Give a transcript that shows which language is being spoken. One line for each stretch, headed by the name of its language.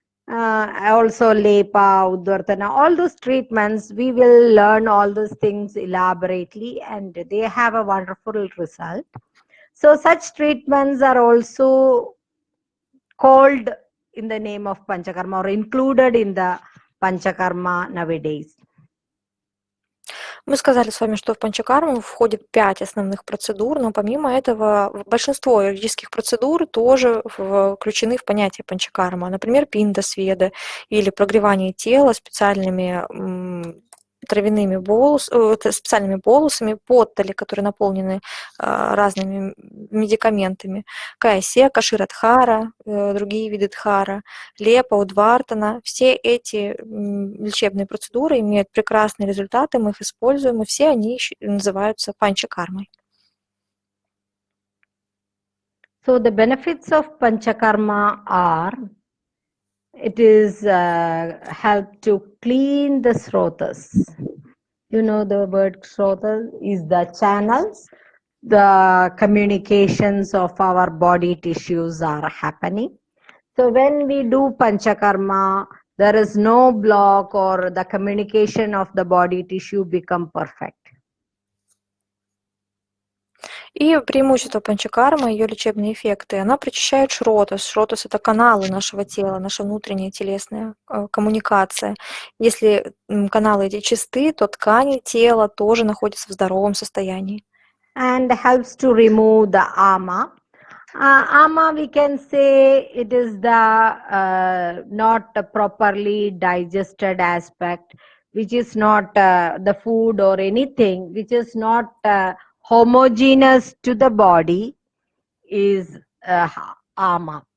English: Also Lepa, Udvartana, all those treatments, we will learn all those things elaborately, and they have a wonderful result. So such treatments are also called in the name of Panchakarma or included in the Panchakarma nowadays.
Russian: Мы сказали с вами, что в панчакарму входит 5 основных процедур, но помимо этого большинство юридических процедур тоже включены в понятие панчакарма. Например, пиндасведа или прогревание тела специальными травяными специальными болусами, поттали, которые наполнены разными медикаментами, кая-сека, ширадхара, другие виды дхара, лепа, удвартана. Все эти лечебные процедуры имеют прекрасные результаты, мы их используем, и все они называются панчакармой.
English: So the benefits of Panchakarma are, it is help to clean the srotas. You know the word srotas is the channels, the communications of our body tissues are happening. So when we do Panchakarma, there is no block or the communication of the body tissue become perfect.
Russian: И преимущество панчакармы, ее лечебные эффекты, она прочищает шротас. Шротас — это каналы нашего тела, наша внутренняя телесная коммуникация. Если каналы эти чисты, то ткани тела тоже находятся в здоровом состоянии.
English: And helps to remove the ama. Ama, we can say it is the not properly digested aspect, which is not the food or anything, which is not homogeneous to the body, is ama.